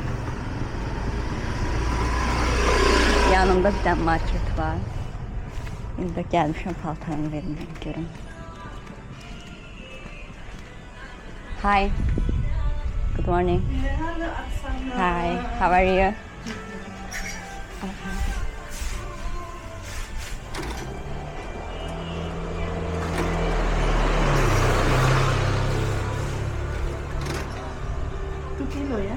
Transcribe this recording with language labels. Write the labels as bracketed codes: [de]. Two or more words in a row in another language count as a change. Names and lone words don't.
[az] Yanımda bir dənə market var. İndi də gəlmişəm paltarımı verim, görün. [en] Hi. Good morning. Hi. How are you? Yeah?